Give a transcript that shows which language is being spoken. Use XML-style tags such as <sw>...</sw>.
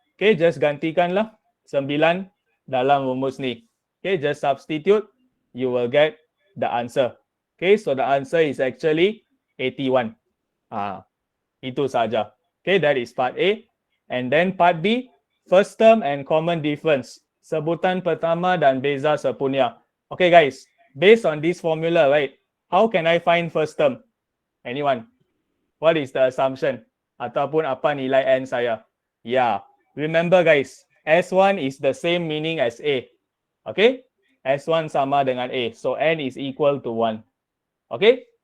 <ms>Okay, just gantikan lah 9 dalam rumus ni.</ms> <en>Okay, just substitute. You will get the answer. Okay, so the answer is actually 81.</en> <ms>Itu saja.</ms> <en>Okay, that is part A. And then part B, first term and common difference.</en> <ms>Sebutan pertama dan beza sepunya.</ms> <en>Okay guys, based on this formula, right? How can I find first term? Anyone? What is the assumption?</en> <ms>Ataupun apa nilai N saya?</ms> <en>Yeah, remember guys, S1 is the same meaning as A. Okay?</en> <ms>S1 sama dengan A.</ms> <en>So N is equal to 1. Okay?</en>